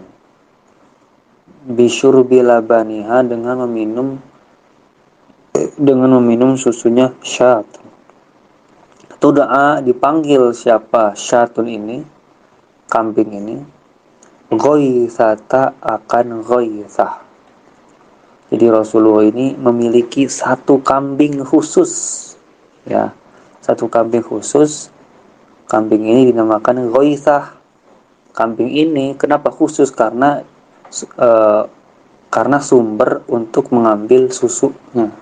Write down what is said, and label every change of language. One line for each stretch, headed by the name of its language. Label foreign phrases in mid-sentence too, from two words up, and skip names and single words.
Arabic: بشرب لبنها,
Indonesian: dengan meminum susunya syatun. Tuda'a, dipanggil siapa syatun ini, kambing ini, ghaithata, akan ghaithah. Jadi Rasulullah ini memiliki satu kambing khusus, ya, satu kambing khusus. Kambing ini dinamakan ghaithah. Kambing ini kenapa khusus? Karena sumber untuk mengambil susunya.